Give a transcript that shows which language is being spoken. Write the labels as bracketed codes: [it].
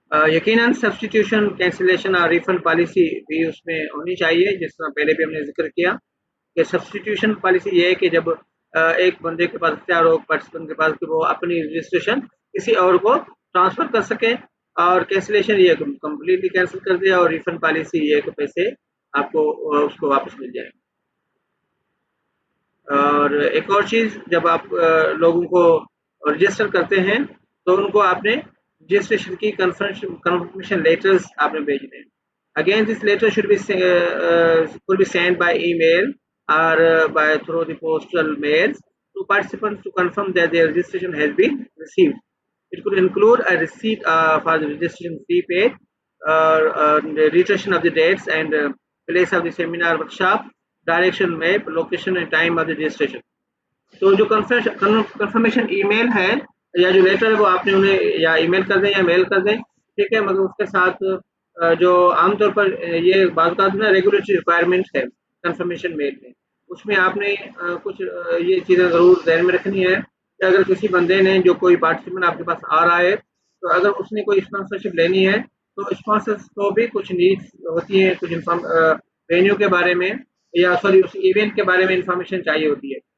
[ur] یقیناً substitution cancellation اور refund policy بھی اس میں ہونی چاہیے، جس طرح پہلے بھی ہم نے ذکر کیا کہ سبسٹیٹیوشن پالیسی یہ ہے کہ جب ایک بندے کے پاس اختیار ہو پارٹیسپینٹ کے پاس کہ وہ اپنی رجسٹریشن کسی اور کو ٹرانسفر کر سکے، اور کینسلیشن یہ کمپلیٹلی کینسل کر دیا، اور ریفنڈ پالیسی یہ کہ پیسے آپ کو اس کو واپس مل جائیں. اور ایک اور چیز، جب آپ لوگوں کو رجسٹر کرتے ہیں تو ان کو آپ نے رجسٹریشن کی کنفرمیشن لیٹرز آپ نے بھیجنے ہیں. [en] Again this letter should be sent by email or by through the postal mails to participants to confirm that their registration has been received. It could include a receipt for the registration fee paid, the reiteration of the dates and place of the seminar workshop, direction map, location and time of the registration. [ur] تو جو confirmation ای میل ہے یا جو letter ہے وہ آپ نے انہیں یا ای میل کر دیں یا میل کر دیں، ٹھیک ہے. مگر اس کے ساتھ جو عام طور پر یہ بعض اوقات نا ریگولیٹری ریکوائرمنٹ ہے کنفرمیشن میل میں، اس میں آپ نے کچھ یہ چیزیں ضرور ذہن میں رکھنی ہے کہ اگر کسی بندے نے جو کوئی پارٹیسپینٹ آپ کے پاس آ رہا ہے تو اگر اس نے کوئی اسپانسرشپ لینی ہے تو اسپانسرس کو بھی کچھ نیڈس ہوتی ہیں، کچھ وینیو کے بارے میں یا سوری اس ایونٹ کے بارے میں انفارمیشن چاہیے ہوتی ہے.